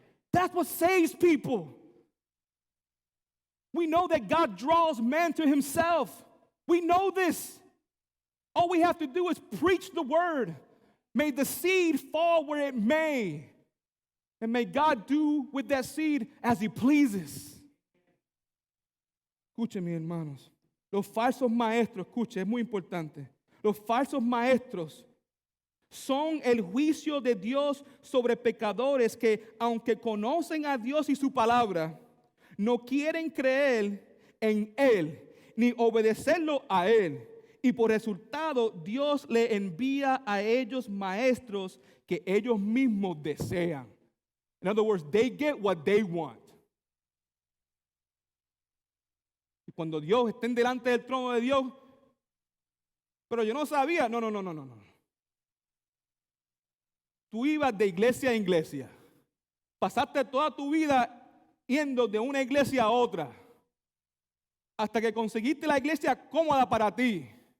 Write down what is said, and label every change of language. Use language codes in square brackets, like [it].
[en] That's what saves people. We know that God draws man to himself. We know this. All we have to do is preach the Word. May the seed fall where it may. And may God do with that seed as He pleases. [es] Escuchen, mis hermanos, los falsos maestros, escuchen, es muy importante. Los falsos maestros son el juicio de Dios sobre pecadores que, aunque conocen a Dios y su palabra, no quieren creer en Él ni obedecerlo a Él. Y por resultado, Dios le envía a ellos maestros que ellos mismos desean. [en] In other words, they get what they want. [es] Y cuando Dios estén delante del trono de Dios, pero yo no sabía, no. Tú ibas de iglesia en iglesia. Pasaste toda tu vida yendo de una iglesia a otra, hasta que conseguiste la iglesia cómoda para ti.